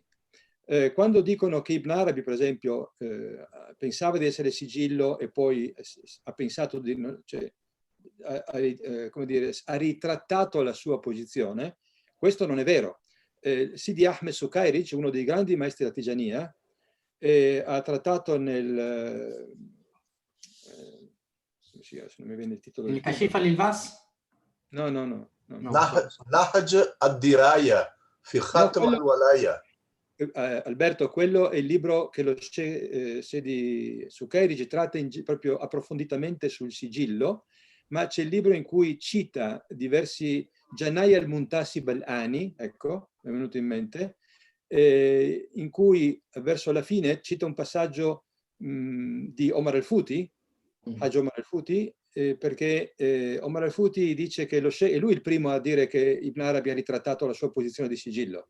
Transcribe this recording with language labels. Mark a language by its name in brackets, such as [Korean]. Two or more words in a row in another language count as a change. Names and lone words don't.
[Italian] Quando dicono che Ibn Arabi, per esempio, pensava di essere sigillo e poi ha pensato di, cioè, come dire, ha ritrattato la sua posizione, questo non è vero. Sidi Ahmed Sukairij, uno dei grandi maestri della Tigiania, ha trattato nel se non mi viene il titolo del Kashif al-Ilbas? No. Nahj ad-Diraya fi Khatam al-Walaya. Alberto, quello è il libro che lo Sidi Sukairij tratta proprio approfonditamente sul sigillo, ma c'è il libro in cui cita diversi Janai al-Muntasib al-Ani, ecco, mi è venuto in mente, in cui verso la fine cita un passaggio di Omar al-Futi, Haj Omar al-Futi, perché Omar al-Futi dice che è lui il primo a dire che Ibn Arabi ha ritrattato la sua posizione di sigillo.